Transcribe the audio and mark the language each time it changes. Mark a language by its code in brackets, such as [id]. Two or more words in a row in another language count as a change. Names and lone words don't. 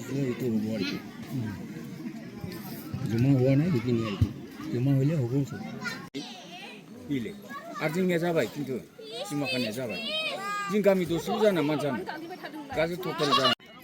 [as] জমা হোৱা নাই সেইখিনি আর কি, জমা হইলে হবো আর [brx] जोंनिया जाबाय खिन्थु सिमा खानाया जाबाय। जों गामि दरसेल' जाना मा जानो, गासै टटेल जाना।